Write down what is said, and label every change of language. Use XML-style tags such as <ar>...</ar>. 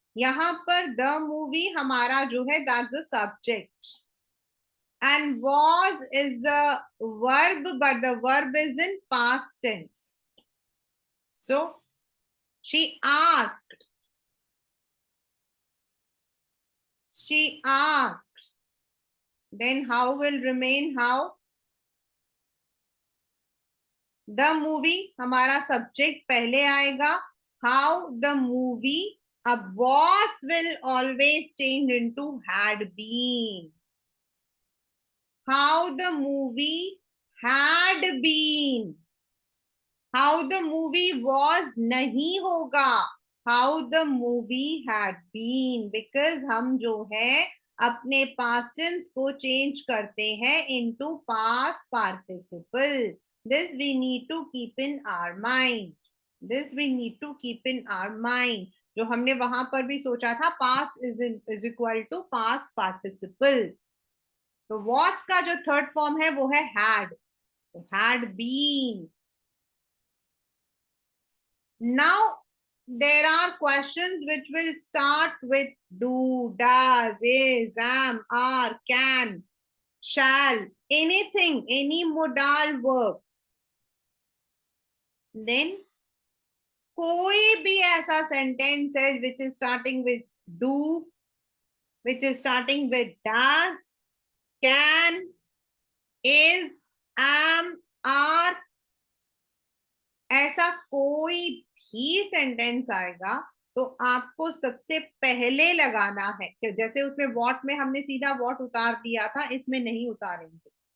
<hi>यहां पर</hi> <en>the movie</en> <hi>हमारा जो है,</hi> <en>that's the subject, and was is the verb, but the verb is in past tense. So she asked, she asked, then how will remain how? The movie</en> <hi>हमारा subject पहले आएगा,</hi> <en>how the movie, अब was will always change into had been, how the movie had been, how the movie was</en> <hi>नहीं होगा,</hi> <en>how the movie had been, because</en> <hi>हम जो है अपने पास्ट टेंस को चेंज करते हैं</hi> <en>Into past participle. This we need to keep in our mind. This we need to keep in our mind.</en> <hi>जो हमने वहां पर भी सोचा था,</hi> <en>past is equal to past participle।</en> <hi>तो was का जो थर्ड फॉर्म है वो है had, तो had been।</hi> <en>Now there are questions which will start with do, does, is, am, are, can, shall, anything, any modal verb।</en> <hi>Then कोई भी ऐसा सेंटेंस है</hi> <en>which is starting with do,</en> <hi>which is starting with does, can, is, M, are, ऐसा कोई भी sentence आएगा तो आपको सबसे पहले लगाना है कि जैसे उसमें वॉट में हमने सीधा वॉट उतार दिया था, इसमें नहीं उतारेंगे।</hi>